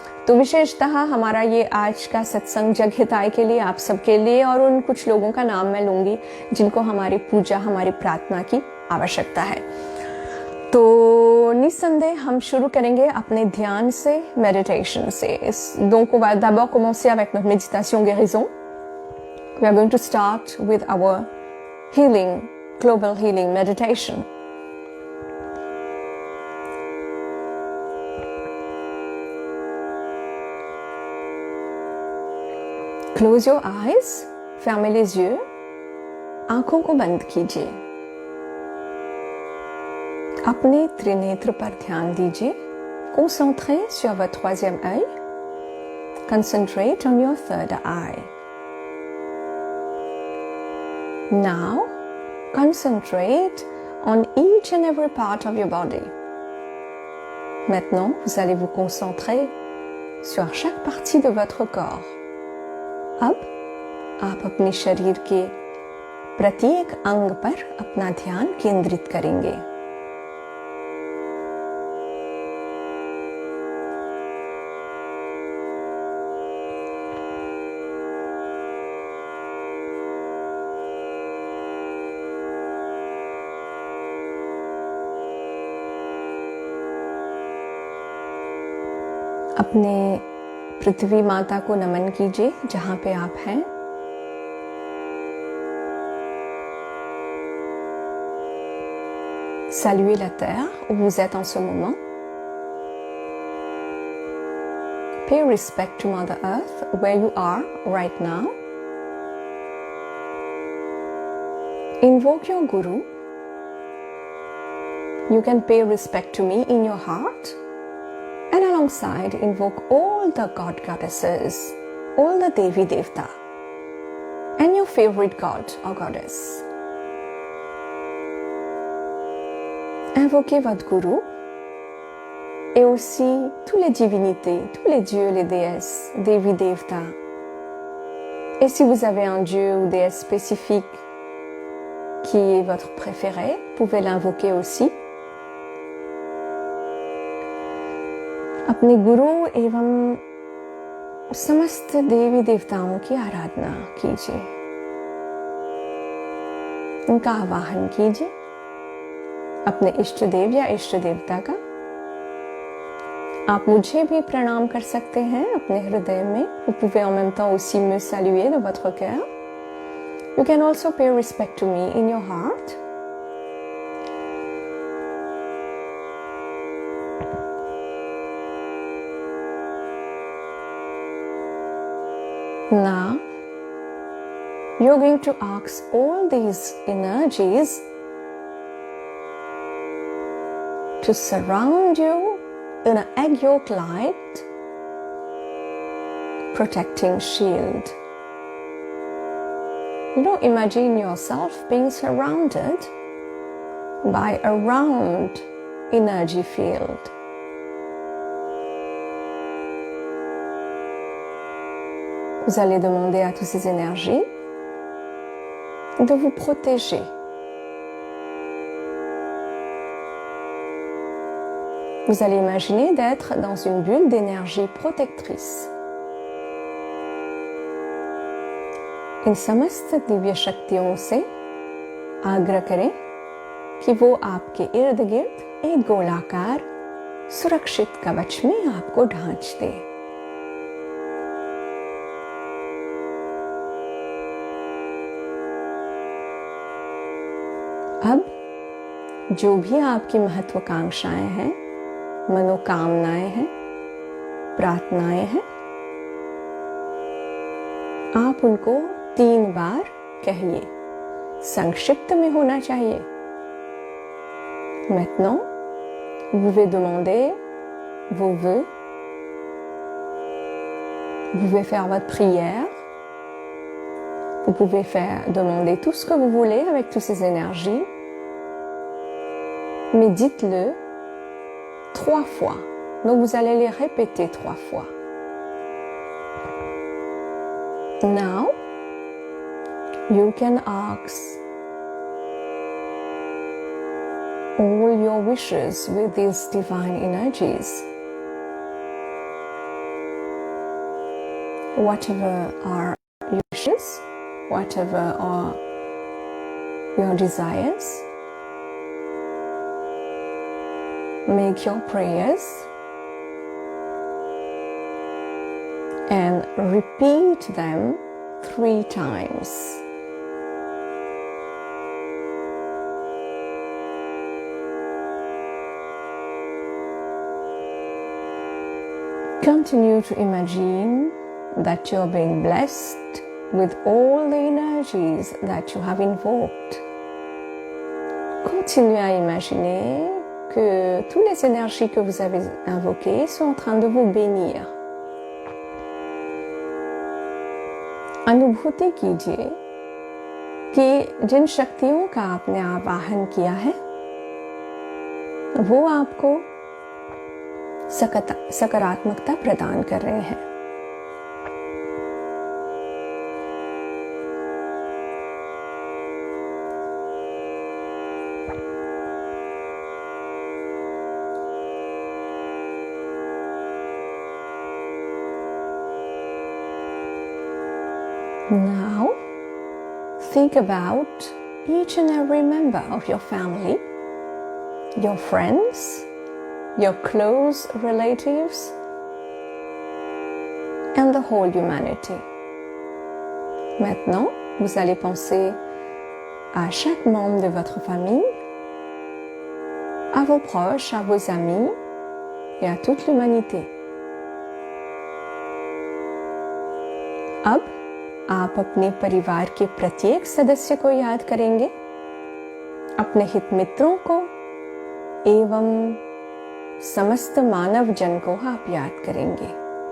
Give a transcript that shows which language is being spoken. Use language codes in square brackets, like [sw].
[hi] तो विशेषतः हमारा ये आज का सत्संग जग हिताय के लिए, आप सबके लिए, और उन कुछ लोगों का नाम मैं लूंगी जिनको हमारी पूजा, हमारी प्रार्थना की आवश्यकता है। तो निस्संदेह हम शुरू करेंगे अपने ध्यान से, méditation से। [fr] Donc on va d'abord commencer avec notre méditation guérison. [en] We are going to start with our healing, global healing meditation. Close your eyes, [fr] fermez les yeux, [hi] आंखों को बंद कीजिए, अपने त्रिनेत्र पर ध्यान दीजिए। [fr] Concentrez sur votre 3e œil. [en] Concentrate on your 3rd eye. Now, concentrate on each and every part of your body. [fr] Maintenant, vous allez vous concentrer sur chaque partie de votre corps. [hi] अब आप अपने शरीर के प्रत्येक अंग पर अपना ध्यान केंद्रित करेंगे। अपने पृथ्वी माता को नमन कीजिए जहां पे आप हैं। [fr] Saluez la terre où vous êtes en ce moment. [en] Pay respect to Mother Earth where you are right now. Invoke your Guru. You can pay respect to me in your heart. And alongside, invoke all the god goddesses, all the Devi Devta, and your favorite god or goddess. [fr] Invoquez votre Guru et aussi toutes les divinités, tous les dieux, les déesses, Devi Devta. Et si vous avez un dieu ou déesse spécifique qui est votre préféré, vous pouvez l'invoquer aussi. [hi] अपने गुरु एवं समस्त देवी देवताओं की आराधना कीजिए, उनका आवाहन कीजिए। अपने इष्ट देव या इष्ट देवता का आप मुझे भी प्रणाम कर सकते हैं अपने हृदय में। [fr] Vous pouvez en même temps aussi me saluer de votre cœur. [en] You can also pay respect to me in your heart. Now, you're going to ask all these energies to surround you in an egg yolk light protecting shield. Imagine yourself being surrounded by a round energy field. [fr] Vous allez demander à toutes ces énergies de vous protéger. Vous allez imaginer d'être dans une bulle d'énergie protectrice. [hi] इन समस्त दिव्य शक्तियों से आग्रह करें कि वो आपके इर्द गिर्द एक गोलाकार सुरक्षित कवच में आपको ढांच दे। अब जो भी आपकी महत्वाकांक्षाएं हैं, मनोकामनाएं हैं, प्रार्थनाएं हैं, आप उनको 3 बार कहिए। संक्षिप्त में होना चाहिए। [fr] Maintenant, vous pouvez demander vos vœux. Vous pouvez faire votre prière. Vous pouvez demander tout ce que vous voulez avec toutes ces énergies. Mais dites-le 3 fois. Donc vous allez les répéter 3 fois. [en] Now, you can ask all your wishes with these divine energies. Whatever are your wishes, whatever are your desires, make your prayers and repeat them 3 times. Continue to imagine that you're being blessed with all the energies that you have invoked. [fr] Continuez à imaginer que toutes les énergies que vous avez invoquées sont en train de vous bénir. [hi] अनुभूति कीजिए कि जिन शक्तियों का आपने आवाहन किया है वो आपको सकारात्मकता प्रदान कर रहे हैं। [en] Now, think about each and every member of your family, your friends, your close relatives, and the whole humanity. [fr] Maintenant, vous allez penser à chaque membre de votre famille, à vos proches, à vos amis et à toute l'humanité. [hi] अब आप अपने परिवार के प्रत्येक सदस्य को याद करेंगे, अपने हित मित्रों को एवं समस्त मानव जन को आप याद करेंगे।